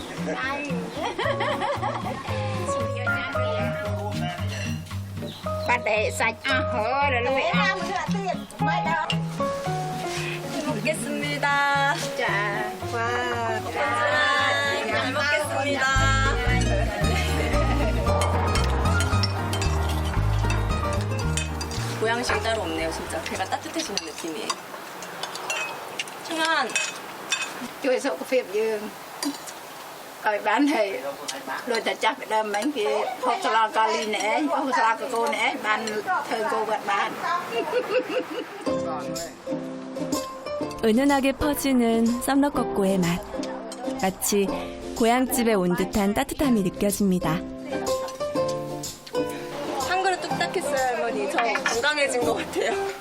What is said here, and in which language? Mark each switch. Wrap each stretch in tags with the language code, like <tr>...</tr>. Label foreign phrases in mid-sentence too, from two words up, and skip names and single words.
<ko>먹겠습니다. 자, 와, 잘 먹겠습니다. 보양식이 따로 없네요, 진짜. 배가 따뜻해지는 느낌이에요. 청한,</ko> <km>ជួយសុខភាពយើងឲ្យបានហើយដូចតែចាស់ពីដើមមិញគេហូបស្លាកាលីនេះឯងហូបស្លាកកូននេះឯងបានធ្វើកូនគាត់បាន</km> <ko>은은하게 퍼지는 썸럭거꾸의 맛. 마치 고향집에 온 듯한 따뜻함이 느껴집니다. 한 그릇 뚝딱 했어요, 할머니. 저 건강해진 것 같아요.</ko>